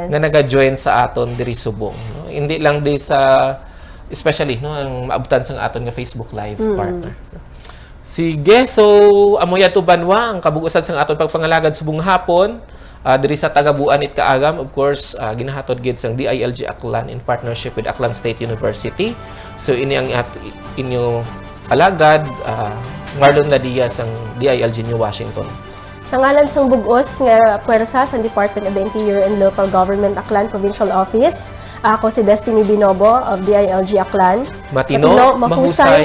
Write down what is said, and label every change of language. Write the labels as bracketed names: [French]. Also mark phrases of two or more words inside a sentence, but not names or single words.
[Hiligaynon] nga naga-join sa aton diri Subong, no. Hindi lang di sa especially, no, ang maabutan sang aton nga Facebook Live partner. Sige, so amoy ato banwa ang kabugusan sang aton pagpangalagad subong hapon. Diri sa Tagabuan it Kaagam, [English] of course, [Hiligaynon] ginahatod gid sang DILG Aklan [English] in partnership with [Hiligaynon] Aklan State University. So ini ang inyo alagad Marlon Ladia sang DILG New Washington. Sa ngalan sang bugos nga puwersa sa Department of the Interior and Local Government Aklan Provincial Office, ako si Destiny Binobo of DILG Aklan. [Filipino] Matino, mahusay, at